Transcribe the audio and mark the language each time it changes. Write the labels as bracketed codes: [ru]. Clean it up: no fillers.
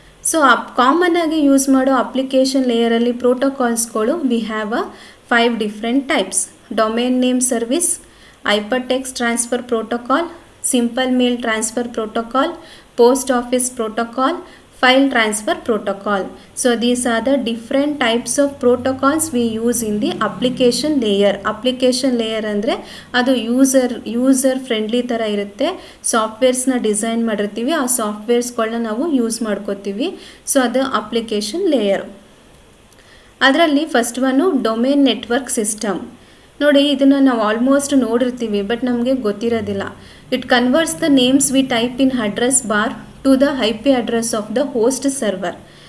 [kn] So common ಆಗಿ use ಮಾಡೋ application ಲೇಯರಲ್ಲಿ ಪ್ರೋಟೋಕಾಲ್ಸ್ಗಳು [en] We have 5 different types. Domain name service, hypertext transfer protocol, simple mail transfer protocol, post office protocol, file transfer protocol. So these are the different types of protocols we use in the application layer [kn] ಅಂದರೆ ಅದು user friendly ಥರ ಇರುತ್ತೆ. ಸಾಫ್ಟ್ವೇರ್ಸ್ನ design ಮಾಡಿರ್ತೀವಿ, ಆ ಸಾಫ್ಟ್ವೇರ್ಸ್ಗಳನ್ನ ನಾವು use ಮಾಡ್ಕೋತೀವಿ. So ಅದು application layer. ಅದರಲ್ಲಿ first one domain network system. ನೋಡಿ, ಇದನ್ನು ನಾವು ಆಲ್ಮೋಸ್ಟ್ ನೋಡಿರ್ತೀವಿ, [en] but [kn] ನಮಗೆ ಗೊತ್ತಿರೋದಿಲ್ಲ. [en] It converts the names we type in address bar to the IP address of the host server.